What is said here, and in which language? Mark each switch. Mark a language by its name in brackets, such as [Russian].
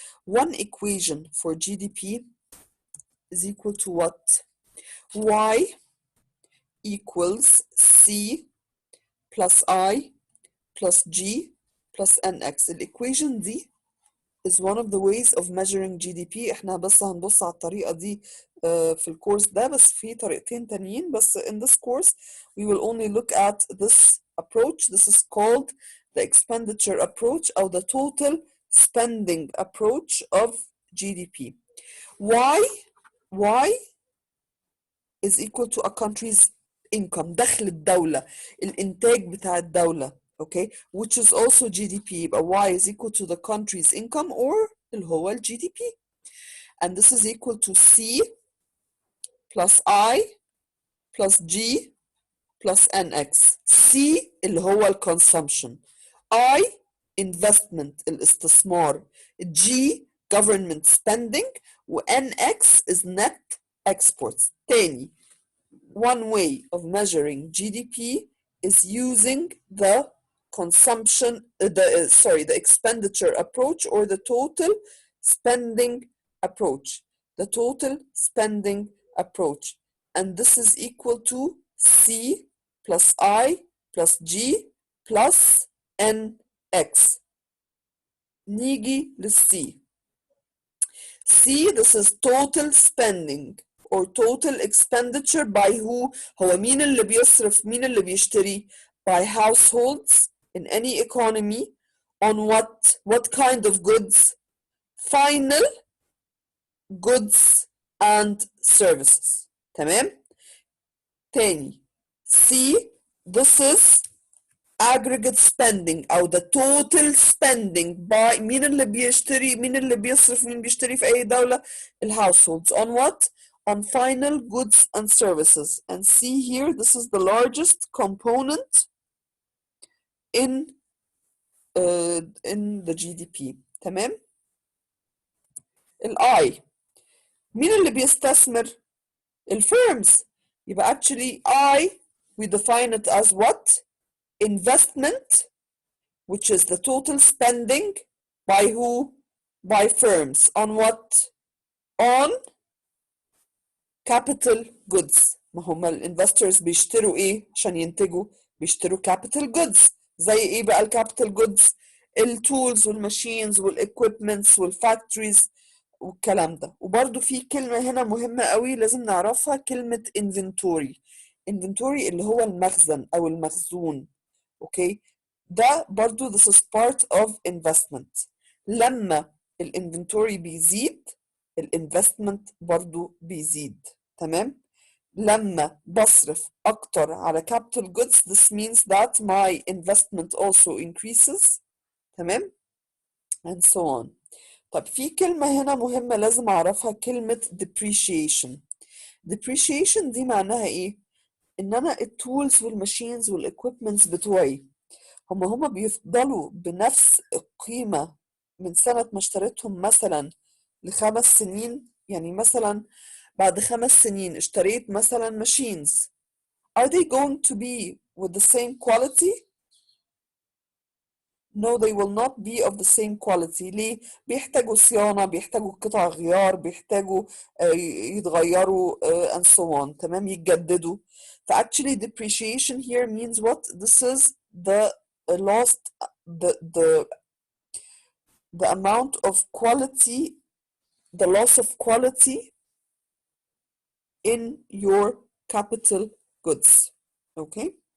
[English] One equation for GDP is equal to what? Y equals C plus I plus G plus NX. [Arabic] الإيكويشن دي [English] is one of the ways of measuring GDP. [Arabic] احنا بس هنبص على الطريقة دي في الكورس ده، بس في طريقتين تانيين، بس [English] in this course we will only look at this approach. This is called the expenditure approach or the total spending approach of GDP. Y is equal to a country's income، [Arabic] دخل الدولة، الإنتاج بتاع الدولة. [English] Okay, which is also GDP. يبقى Y is equal to the country's income or [Arabic] اللي هو ال [English] GDP. And this is equal to C plus I plus G plus NX. [Arabic] C اللي هو ال consumption. [English] I investment الاستثمار. G government spending. و NX is net exports. تاني, one way of measuring GDP is using the the expenditure approach or the total spending approach. The total spending approach. And this is equal to C plus I plus G plus NX. [Arabic] نيجي للC. [English] C, this is total spending or total expenditure by who. [Arabic] هو مين اللي بيصرف، مين اللي بيشتري؟ [English] by households in any economy on what kind of goods? Final goods and services. [Arabic] تمام؟ تاني [English] C, this is aggregate spending [Arabic] أو [English] the total spending by [Arabic] مين اللي بيشتري، مين اللي بيصرف، مين بيشتري في أي دولة؟ [English] households on what? On final goods and services. And see here, this is the largest component in the GDP. [Arabic] تمام؟ I, مين اللي بيستثمر؟ firms. [English] يبقى actually I, we define it as what? Investment, which is the total spending by who? By firms. On what? On capital goods. [Arabic] ما هم الانفسترز بيشتروا ايه عشان ينتجوا؟ بيشتروا capital goods. زي ايه بقى الكابيتال جودز؟ التولز والماشينز والاكويبمنتس والفاكتوريز والكلام ده. وبرده في كلمة هنا مهمة قوي لازم نعرفها، كلمة inventory. inventory اللي هو المخزن او المخزون. اوكي. ده برضو [English] this is part of investment. [Arabic] لما الانفنتوري بيزيد الانفستمنت برضو بيزيد. تمام. لما بصرف اكتر على [English] capital goods this means that my investment also increases. تمام and so on. [Arabic] طب في كلمة هنا مهمة لازم أعرفها، كلمة depreciation. depreciation دي معناها إيه؟ إن أنا التولز والماشينز والإكويبمنتس بتوعي هما بيفضلوا بنفس القيمة من سنة ما اشتريتهم مثلا ل5 سنين. يعني مثلا بعد 5 سنين اشتريت مثلا ماشينز. [English] Are they going to be with the same quality? No, they will not be of the same quality. [Arabic] ليه؟ بيحتاجوا صيانة، بيحتاجوا قطع غيار، بيحتاجوا يتغيروا [English] and so on. [Arabic] تمام، يتجددوا. [English] ف actually depreciation here means what? This is the lost the amount of quality, the loss of quality in your capital goods. Okay.